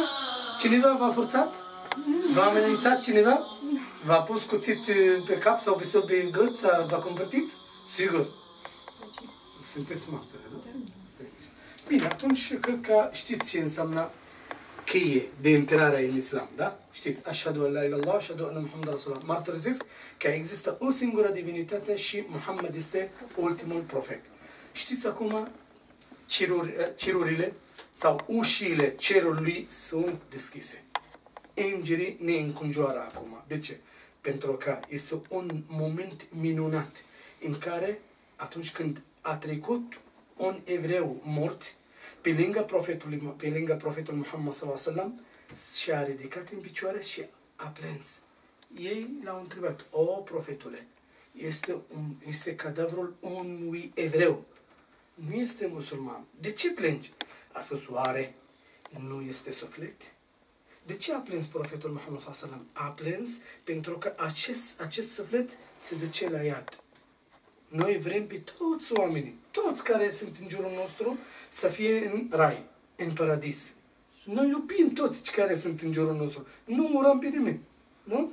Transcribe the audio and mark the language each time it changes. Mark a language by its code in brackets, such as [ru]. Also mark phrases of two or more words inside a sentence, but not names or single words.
[ro] Cineva v-a forțat? V-a amenințat cineva? V-a pus cuțit pe cap sau pistol pe gât să vă convertiți? Sigur. Sunteți martori, nu? Bine, atunci cred că știți ce înseamnă cheie de intrare în islam, da? Știți, [ar] أشهد أن لا إله إلا الله، أشهد أن محمدا رسول الله. [ro] Mărturisesc că există o singură divinitate și Muhammad este ultimul profet. Știți acum, cerurile sau ușile cerului sunt deschise. Îngerii ne înconjoară acum. De ce? Pentru că este un moment minunat în care, atunci când a trecut un evreu mort, pe lângă profetul Muhammad [ar] صلى الله عليه وسلم, [ro] și-a ridicat în picioare și a plâns. Ei l-au întrebat: o, profetule, este cadavrul unui evreu, nu este musulman. De ce plângi? A spus: oare nu este suflet? De ce a plâns profetul Muhammad [ar] صلى الله عليه وسلم? [ro] A plâns pentru că acest suflet se duce la iad. Noi vrem pe toți oamenii, toți care sunt în jurul nostru, să fie în rai, în paradis. Noi iubim toți care sunt în jurul nostru. Nu urăm pe nimeni. Nu?